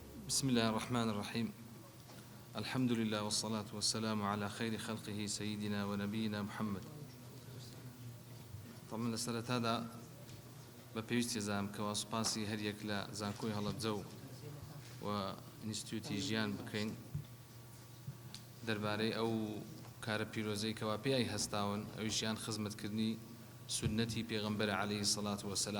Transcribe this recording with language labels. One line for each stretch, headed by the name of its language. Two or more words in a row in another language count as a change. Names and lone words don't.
Arabic: بسم الله الرحمن الرحيم. الحمد لله والصلاة والسلام على خير خلقه سيدنا ونبينا محمد. طبعا لسرت هذا
Central Kurdish: بپێویستی زانم کەوا سوپاسی هەریەک لە زانکۆی هەڵەبجە و ئینستیتوتی ژیان بکەین دەربارەی ئەو کارە پیرۆزەی کەوا پێی هەستاون ئەویشیان خزمەتکردنی سونەتی پێغەمبەر عەلەیهی سەڵات وەسەلام.